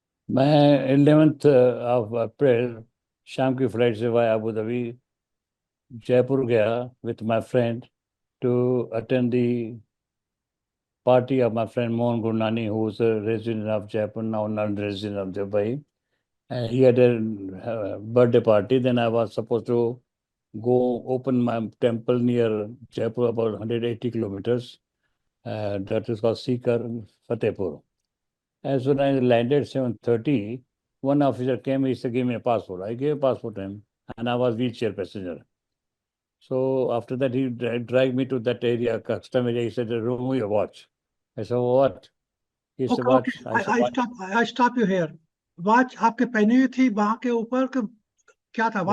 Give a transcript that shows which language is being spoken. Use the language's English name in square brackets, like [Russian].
[Hindi] मैं 11th of April शाम की फ्लाइट से वाया अबू धाबी जयपुर गया [English] With my friend to attend the party of my friend Mohan Gurnani, who was a resident of Jaipur, now non-resident of Dubai. And he had a birthday party. Then I was supposed to go open my temple near Jaipur, about 180 kilometers. That is called Sikar Fatehpur. As soon as I landed 7:30, one officer came, he said, give me a passport. I gave a passport to him, and I was wheelchair passenger. So after that, he dragged me to that area, custom area. He said, remove your watch. I said, what? He said, watch. I stop you here. [Hindi] Watch आपके पहनी हुई थी वहां के ऊपर क्या था?